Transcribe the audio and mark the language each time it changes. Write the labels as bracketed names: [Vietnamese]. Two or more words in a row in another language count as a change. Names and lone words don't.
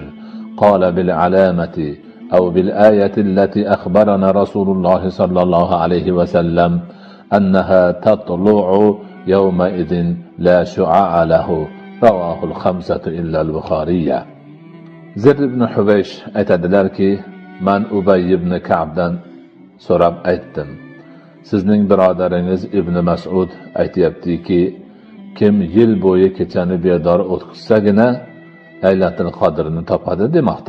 [Arabic] قال: بالعلامة أو بالآية التي أخبرنا رسول الله صلى الله عليه وسلم أنها تطلع يومئذ لا شعاع له. رواه الخمسة إلا البخاري. [Uzbek] زر ibn Hubaysh aytadilarki, man Ubay ibn Ka'bdan so'rab aytdim: sizning birodaringiz Ibn Mas'ud aytayaptiki, kim yil bo'yi kechani bedor o'tkazsagina Laylatul Qadrni topadi demoqda.